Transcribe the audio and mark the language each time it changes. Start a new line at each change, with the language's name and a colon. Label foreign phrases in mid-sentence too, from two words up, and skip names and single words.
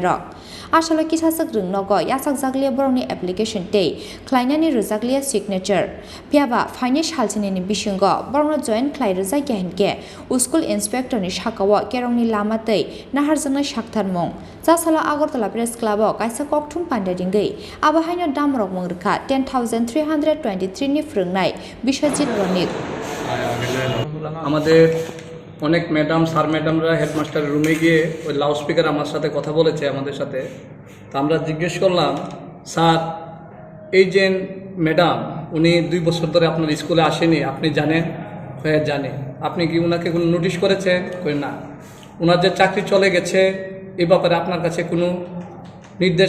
Kok Borok: rok asalo kisasuk rungnogo yasak jaglia borokni application tei khlainani Rwjakya signature phiaba faine Salsnini bisingo borokno join khlai Rwjakya hinke
English: school inspector
Kok Borok: ni Sakao Kerongni Lamatwi Naharjaknai Saktharmung jasalo Agartala press club o kaisa kokthum pandaringei abahaino damrok mongrikha 10323 ni phringnai Biswajit bonik
Bangla: আমাদের অনেক ম্যাডাম স্যার ম্যাডামরা হেডমাস্টারের রুমে গিয়ে ওই লাউডস্পিকার আমার সাথে কথা বলেছে আমাদের সাথে তো আমরা জিজ্ঞেস করলাম স্যার এই যে ম্যাডাম উনি 2 বছর ধরে আপনার স্কুলে আসেনি আপনি জানেন হ্যাঁ জানি আপনি কি ওনাকে কোনো নোটিশ করেছেন কই না ওনার যে চাকরি চলে গেছে এই ব্যাপারে আপনার কাছে কোনো নির্দেশ